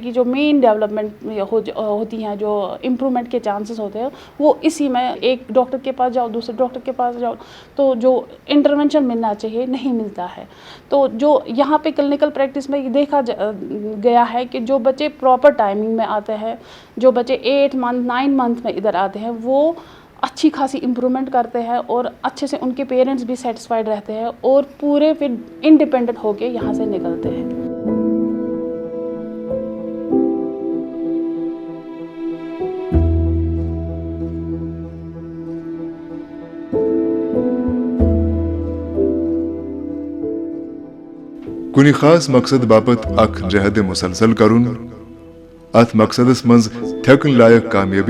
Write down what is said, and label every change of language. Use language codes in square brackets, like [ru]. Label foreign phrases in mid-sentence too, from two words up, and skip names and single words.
[ur] کی جو [en] main development [ur] ہوتی ہیں جو امپرومنٹ کے چانسز ہوتے ہیں وہ اسی میں ایک ڈاکٹر کے پاس جاؤ دوسرے ڈاکٹر کے پاس جاؤ تو جو انٹرونشن ملنا چاہیے نہیں ملتا ہے تو جو یہاں پہ [en] clinical practice [ur] میں دیکھا گیا ہے کہ جو بچے [en] proper timing [ur] میں آتے ہیں جو بچے 8 منتھ 9 منتھ میں ادھر آتے ہیں وہ اچھی خاصی امپرومنٹ کرتے ہیں اور اچھے سے ان کے پیرنٹس بھی سیٹسفائڈ رہتے ہیں اور پورے پھر انڈیپینڈنٹ ہو کے یہاں سے نکلتے ہیں. [ks] کُنہِ خاص مقصد باپت اکھ جہد مسلسل کرُن اتھ مقصدس منٛز تھٮ۪کُن لایق کامیٲبی